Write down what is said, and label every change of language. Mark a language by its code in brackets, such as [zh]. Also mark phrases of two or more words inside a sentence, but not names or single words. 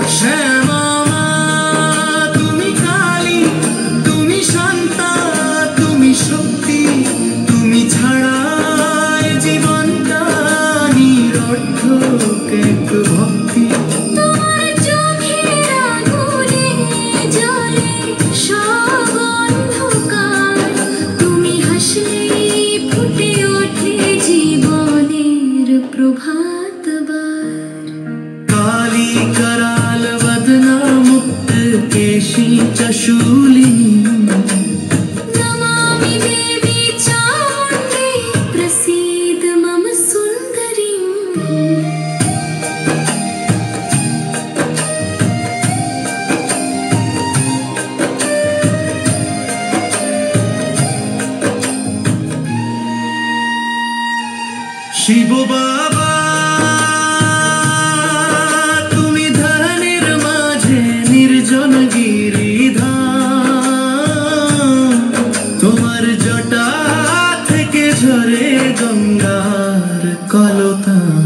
[bn] শ্যামা মা তুমি কালী তুমি শান্তা তুমি শক্তি তুমি ছাড়া এ জীবনটা নিরর্থক এক ভক্তি। তোমার চোখের আগুনে জ্বলে সব অন্ধকার, তুমি হাসলেই ফুটে ওঠে জীবনের প্রভাতবার। [sa] काली कराल वदना मुक्त केशी च शूलिनी नमामि देवी चामुण्डी प्रसीद मम सुन्दरी। [bn] शिव बाबा তুমি ধানের মাঝে নির্জন গিরিধাম তোমার জটা থেকে ঝরে গঙ্গার কলতান।